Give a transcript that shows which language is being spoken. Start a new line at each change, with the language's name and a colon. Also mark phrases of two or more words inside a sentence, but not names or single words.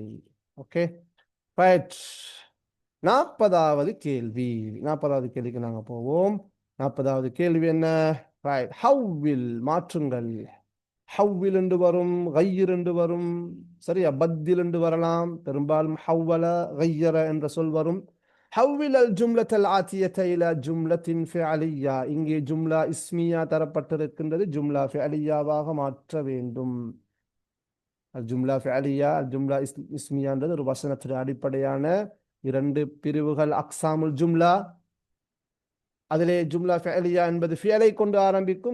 English: okay, right.
Tamil: 40வது கேள்வி. 40வது கேள்விக்கு நாங்க போவோம். 40வது கேள்வி என்ன? ரைட், ஹவ்வில் மாற்றுங்கள். ஹவ்வில் என்று வரும், கையிர் என்று வரும், சரியா, பத்தில் என்று வரலாம். பெரும்பாலும்
Arabic: حوّل غيّر
Tamil: என்ற சொல் வரும்.
Arabic: حول الجملة الآتية إلى جملة فعلية.
Tamil: இங்கே
Arabic: جملة اسمية
Tamil: தரப்பட்டிருக்கின்றது.
Arabic: جملة فعلية
Tamil: மாற்ற வேண்டும்.
Arabic: جملة فعلية، جملة اسمية
Tamil: ஒரு வசனத்தின் அடிப்படையான இரண்டு பிரிவுகள்.
Arabic: أقسام الجملة,
Tamil: அதிலே
Arabic: جملة فعلية
Tamil: என்பது ஃபியலை கொண்டு ஆரம்பிக்கும்.